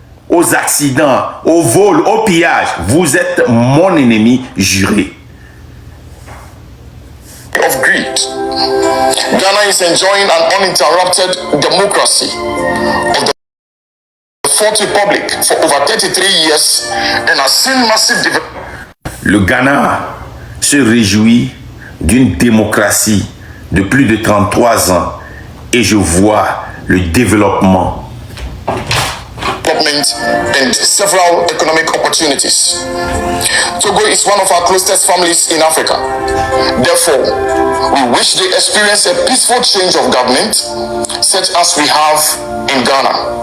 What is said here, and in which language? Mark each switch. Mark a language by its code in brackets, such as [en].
[fr] aux accidents, au vol, au pillage, vous êtes mon ennemi juré. [en] Of greed. Ghana is enjoying an uninterrupted democracy of the Fourth Republic for over 33 years and has seen massive development. [fr] Le Ghana se réjouit d'une démocratie de plus de 33 ans et je vois le développement [en] and several economic opportunities. Togo is one of our closest families in Africa. Therefore, we wish they experience a peaceful change of government such as we have in Ghana.